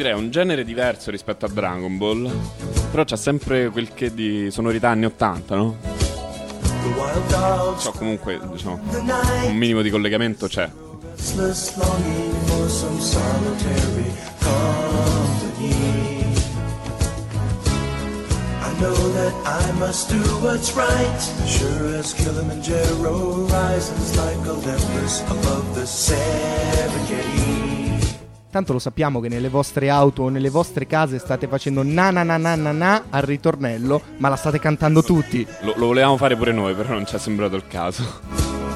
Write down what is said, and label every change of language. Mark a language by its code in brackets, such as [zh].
[it] Genere diverso rispetto a Dragon Ball, però c'ha sempre quel che di sonorità anni 80, no? Cioè, comunque, diciamo, un minimo di collegamento c'è. [en] I know that I must do what's right, sure as Kilimanjaro rises like Olympus above the Serengeti. [it] Tanto lo sappiamo che nelle vostre auto o nelle vostre case state facendo na na na na na na al ritornello, ma la state cantando tutti. Lo volevamo fare pure noi, però non ci è sembrato il caso.